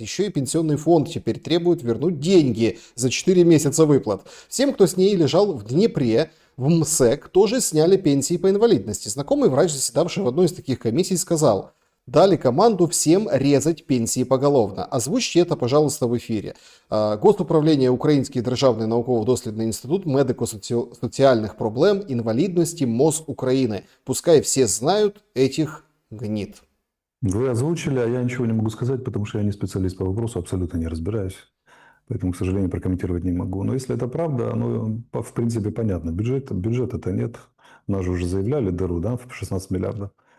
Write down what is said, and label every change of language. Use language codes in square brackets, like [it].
[ru] Еще и пенсионный фонд теперь требует вернуть деньги за 4 месяца выплат. Всем, кто с ней лежал в Днепре, в МСЭК, тоже сняли пенсии по инвалидности. Знакомый врач, заседавший в одной из таких комиссий, сказал: дали команду всем резать пенсии поголовно. Озвучьте это, пожалуйста, в эфире. [uk] Госуправління Український державний науково-дослідний інститут медико-соціальних проблем, інвалідності, МОЗ України. [ru] Пускай все знают этих гнид. вы озвучили, а я ничего не могу сказать, потому что я не специалист по вопросу, абсолютно не разбираюсь. Поэтому, к сожалению, прокомментировать не могу. Но если это правда, оно, в принципе, понятно. Бюджета-то нет. Нас же уже заявляли дыру, да, в 16 миллиардов.